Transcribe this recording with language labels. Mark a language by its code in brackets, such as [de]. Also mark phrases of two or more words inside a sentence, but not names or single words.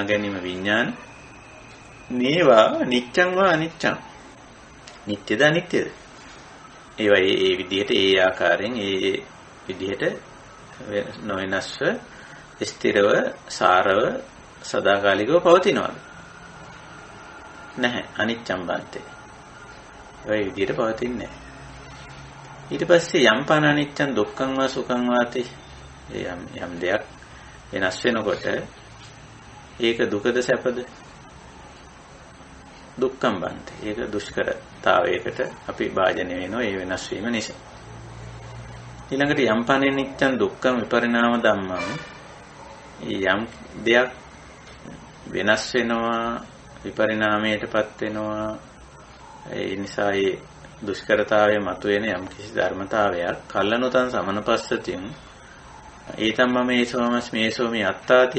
[si] ගැනීම විඥාන මේවා [pi] නිච්ඡං වා අනිච්ඡං [si] නිට්ටයද අනිත්‍යද ඒවා ඒ විදිහට ඒ ආකාරයෙන් ඒ විදිහට නොවෙනස්ව ස්ථිරව සාරව සදාකාලිකව පවතිනවාද නැහැ [pi] අනිච්ඡං බන්තේ [si] ඒ විදිහට පවතින්නේ නැහැ. ඊට පස්සේ [pi] යම්පන අනිච්චං දුක්ඛං වා සුඛං වාති [si] යම් දෙයක් වෙනස් වෙනකොට ඒක දුකද සැපද [pi] දුක්ඛං බන්ති [si] ඒක දුෂ්කරතාවයකට අපි භාජනය වෙනවා ඒ වෙනස් වීම නිසා. ඊළඟට [pi] යම්පන අනිච්චං දුක්ඛං විපරිණාම ධම්මං [si] යම් දෙයක් වෙනස් වෙනවා විපරිණාමයටපත් වෙනවා ඒ නිසා ඒ දුෂ්කරතාවය මතුවෙන යම් කිසි ධර්මතාවයක් [pi] කල්ලනුතං සමනපස්සතින් ඊතම් මම ඒසෝමස් මේසෝමි අත්තාති.